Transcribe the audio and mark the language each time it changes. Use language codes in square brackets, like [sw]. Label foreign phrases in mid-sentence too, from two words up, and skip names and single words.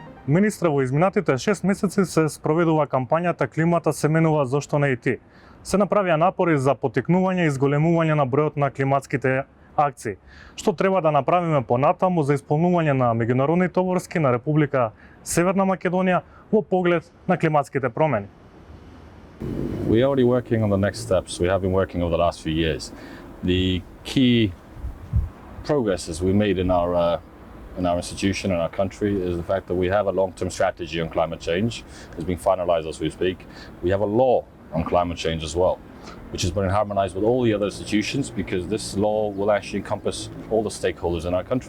[mk] Министре, во изминатите 6 месеци се спроведува кампањата "Климата се менува, зошто не и ти?" Се направија напори за поттикнување и зголемување на бројот на климатските акции. Што треба да направиме понатаму за исполнување на меѓународните обврски на Република Северна Македонија во поглед на климатските промени? [en] We're already working on the next steps. We have been working over the last few years. The key progresses we made in our institution, in our country, is the fact that we have a long-term strategy on climate change. It's being finalized as we speak. We have a law on climate change as well, which has been harmonized with all the other institutions, because this law will actually encompass all the stakeholders in our country.